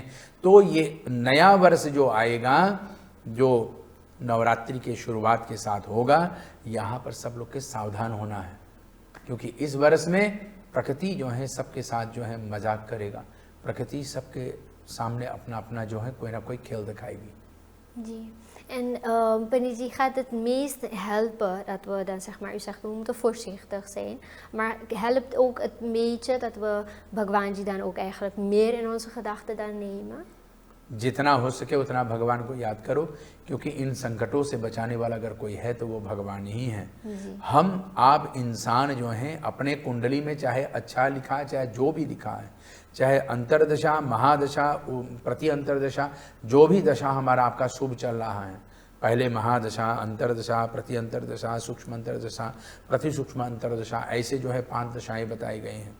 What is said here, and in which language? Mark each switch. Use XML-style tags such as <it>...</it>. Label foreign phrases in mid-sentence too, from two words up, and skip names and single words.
<hi>तो ये नया वर्ष जो आएगा, जो नवरात्रि के शुरुआत के साथ होगा, यहाँ पर सब लोग के सावधान होना है, क्योंकि इस वर्ष में प्रकृति जो है सबके साथ जो है मजाक करेगा। प्रकृति सबके सामने अपना अपना जो है कोई ना कोई खेल दिखाएगी। जी.</hi> <nl>En Pandit ji, gaat het meest helpen dat we dan zeg maar, u zegt we moeten voorzichtig zijn, maar helpt ook het beetje dat we Bhagwan ji dan ook eigenlijk meer in onze gedachten dan nemen?</nl> <hi>जितना हो सके उतना भगवान को याद करो, क्योंकि इन संकटों से बचाने वाला अगर कोई है तो वो भगवान ही है। हम आप इंसान जो हैं अपने कुंडली में चाहे अच्छा लिखा है, चाहे जो भी लिखा है, चाहे अंतरदशा, महादशा, प्रति अंतरदशा, जो भी दशा हमारा आपका शुभ चल रहा है, पहले महादशा, अंतरदशा, प्रति अंतरदशा, सूक्ष्म अंतरदशा, प्रति सूक्ष्म अंतरदशा, ऐसे जो है 5 दशाएं बताई गई हैं।</hi>